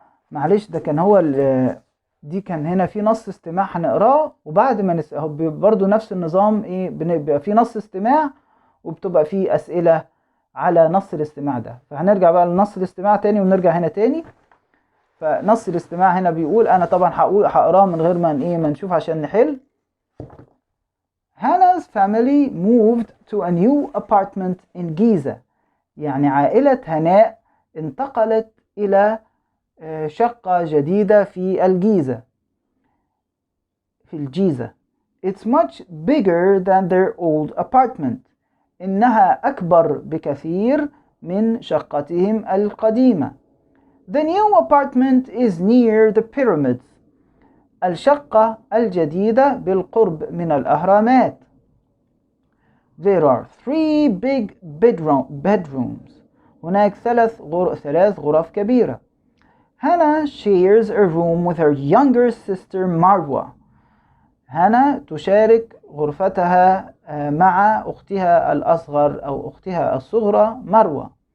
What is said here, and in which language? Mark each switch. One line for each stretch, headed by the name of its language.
Arabic: معلش، ده كان هو دي كان هنا في نص استماع هنقراه، وبعد ما برضو نفس النظام، بيبقى في نص استماع وبتبقى في أسئلة على نص الاستماع ده. فهنرجع بقى لنص الاستماع تاني ونرجع هنا تاني. فنص الاستماع هنا بيقول، أنا طبعا هقراه من غير ما نشوف عشان نحل.
English: Hannah's family moved to a new apartment in Giza،
Arabic: يعني عائلة هناء انتقلت إلى شقة جديدة في الجيزة،
English: It's much bigger than their old apartment،
Arabic: إنها أكبر بكثير من شقتهم القديمة.
English: The new apartment is near the pyramids،
Arabic: الشقة الجديدة بالقرب من الأهرامات.
English: There are 3 big bedrooms،
Arabic: هناك ثلاث غرف كبيرة.
English: Hannah shares a room with her younger sister Marwa،
Arabic: هانا تشارك غرفتها مع أختها الأصغر أو أختها الصغرى مروة.